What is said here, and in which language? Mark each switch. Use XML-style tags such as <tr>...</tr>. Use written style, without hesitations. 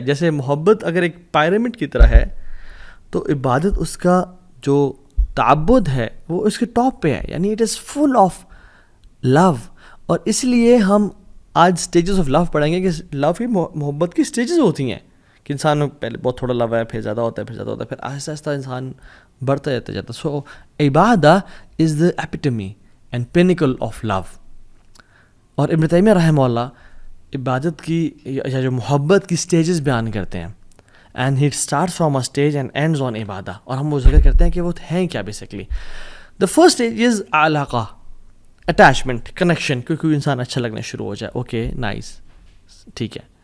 <ur>جیسے محبت اگر ایک پیرامڈ کی طرح ہے تو عبادت اس کا جو تعبد ہے وہ اس کے ٹاپ پہ ہے, یعنی</ur> <en>It is full of love.</en> <ur>اور اس لیے ہم آج سٹیجز آف لو پڑھیں گے کہ لو کی محبت کی سٹیجز ہوتی ہیں کہ انسان پہلے بہت تھوڑا لو ہے, پھر زیادہ ہوتا ہے, پھر آہستہ آہستہ انسان بڑھتا جاتا.</ur> <en>So عبادت is the epitome and pinnacle of love.</en> <ur>اور ابن تیمیہ رحمہ اللہ عبادت کی یا جو محبت کی سٹیجز بیان کرتے ہیں,</ur> <en>And he start from a stage and ends on عبادہ.</en> <ur>اور ہم وہ ذکر کرتے ہیں کہ وہ ہیں کیا basically.</ur> <en>the first stage is علاقہ, attachment, connection,</en> <ur>کیونکہ انسان اچھا لگنا شروع ہو جائے, اوکے نائس, ٹھیک ہے.</ur>